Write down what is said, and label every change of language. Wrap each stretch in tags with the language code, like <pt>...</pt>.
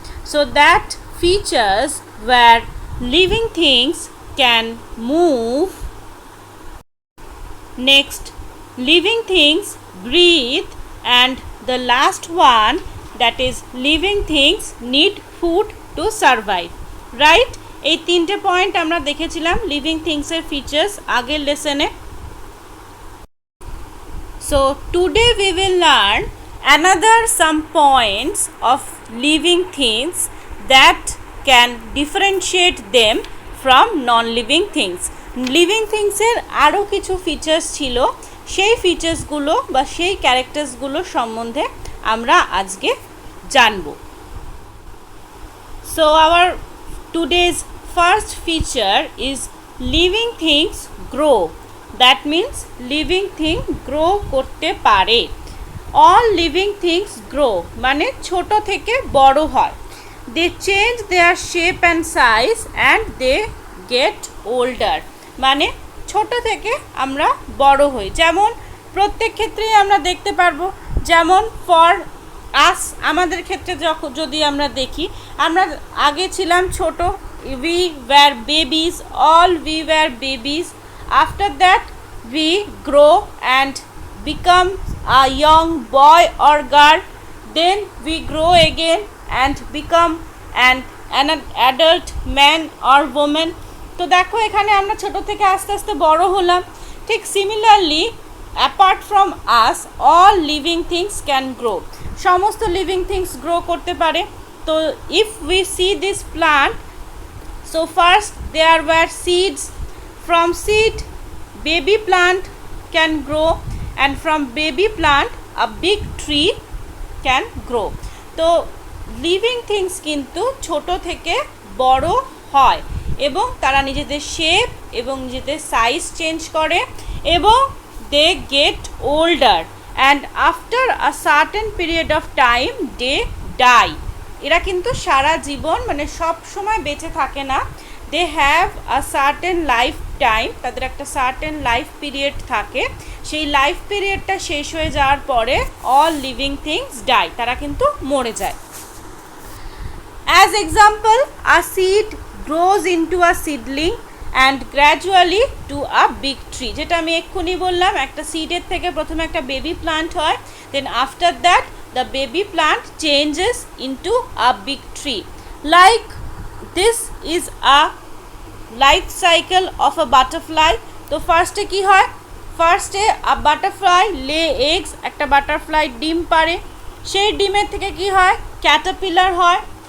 <en>So that features where living things can move. Next, living things breathe, and the last one, that is living things need food to survive, right?</en> <bn>এই তিনটে point আমরা দেখেছিলাম living থিংসের features আগের লেসনে।</bn> <en>So today we will learn another some points of living things that can differentiate them from non-living things.</en> <bn>Living থিংসের আরও কিছু features ছিল, সেই ফিচার্সগুলো বা সেই ক্যারেক্টার্সগুলো সম্বন্ধে আমরা আজকে জানব।</bn> <en>So our today's first feature is living things grow. That means living thing grow</en> <bn>করতে পারে।</bn> <en>All living things grow</en> <bn>মানে ছোট থেকে বড় হয়।</bn> <en>They change their shape and size and they get older.</en> <bn>মানে ছোট থেকে আমরা বড় হই, যেমন প্রত্যেক ক্ষেত্রেই আমরা দেখতে পারবো। যেমন</bn> <en>for us,</en> <bn>আমাদের ক্ষেত্রে যদি আমরা দেখি, আমরা আগে ছিলাম ছোট,</bn> <en>we were babies, all we were babies. After that we grow and become a young boy or girl, then we grow again and become an adult man or woman.</en> <bn>তো দেখো এখানে আমরা ছোট থেকে আস্তে আস্তে বড় হলাম। ঠিক</bn> <en>Similarly apart from us all living things can grow.</en> <bn>সমস্ত লিভিং থিংস গ্রো করতে পারে।</bn> <en>তো if we see this plant, so first there were seeds, from seed baby plant can grow, and from baby plant a big tree can grow.</en> <bn>তো living things কিন্তু ছোট থেকে বড় হয় এবং তারা নিজেদের শেপ এবং নিজেদের সাইজ চেঞ্জ করে এবং</bn> <en>They get older, and after a certain period of time they die.</en> <bn>এরা কিন্তু সারা জীবন মানে সব সময় বেঁচে থাকে না।</bn> <en>they have a certain life time,</en> <bn>তাদের একটা সার্টেন লাইফ পিরিয়ড থাকে। সেই লাইফ পিরিয়ডটা শেষ হয়ে যাওয়ার পরে</bn> <en>all living things die,</en> <bn>তারা কিন্তু মরে যায়।</bn> <en>As example, a seed grows into a seedling and gradually to a big tree.</en> <bn>যেটা আমি এক্ষুনি বললাম, একটা সিডের থেকে প্রথমে একটা বেবি প্লান্ট হয়,</bn> <en>then after that the baby plant changes into a big tree. Like this is a life cycle of a butterfly.</en> <bn>তো ফার্স্টে কি হয়,</bn> <en>ফার্স্টে a butterfly lay eggs,</en> <bn>একটা বাটারফ্লাই ডিম পারে, সেই ডিমের থেকে কি হয়, ক্যাটারপিলার হয়।</bn>